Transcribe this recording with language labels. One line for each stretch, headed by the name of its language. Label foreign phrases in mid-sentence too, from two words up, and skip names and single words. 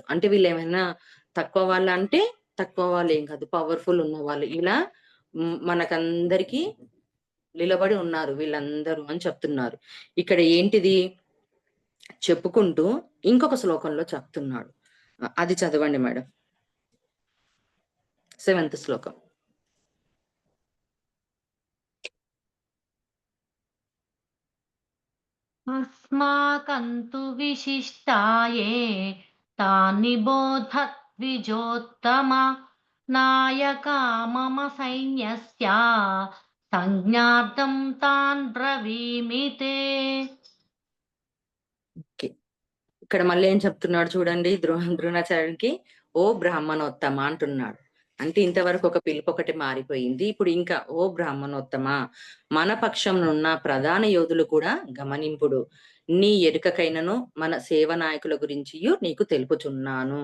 Telugu: అంటే వీళ్ళు ఏమైనా తక్కువ వాళ్ళ అంటే తక్కువ వాళ్ళు ఏం కాదు, పవర్ఫుల్ ఉన్న వాళ్ళు. ఇలా మనకందరికీ నిలబడి ఉన్నారు వీళ్ళందరూ అని చెప్తున్నారు. ఇక్కడ ఏంటిది చెప్పుకుంటూ ఇంకొక శ్లోకంలో చెప్తున్నాడు. అది చదవండి మేడం. 7th శ్లోకం.
Sanskrit: अस्माकन्तु विशिष्टाये तानि बोधद्विजोत्तम नायका मम सैन्यस्य संज्ञार्थं तान् ब्रवीमि ते.
Telugu: ఇక్కడ మళ్ళీ ఏం చెప్తున్నాడు చూడండి, ద్రోణాచార్యునికి ఓ బ్రాహ్మణోత్తమ అంటున్నాడు. అంటే ఇంతవరకు ఒక పిలుపు ఒకటి మారిపోయింది, ఇప్పుడు ఇంకా ఓ బ్రాహ్మణోత్తమ, మన పక్షంనున్న ప్రధాన యోధులు కూడా గమనింపుడు, నీ ఎరుకకైనను మన సేవ నాయకుల గురించి నీకు తెలుపుచున్నాను.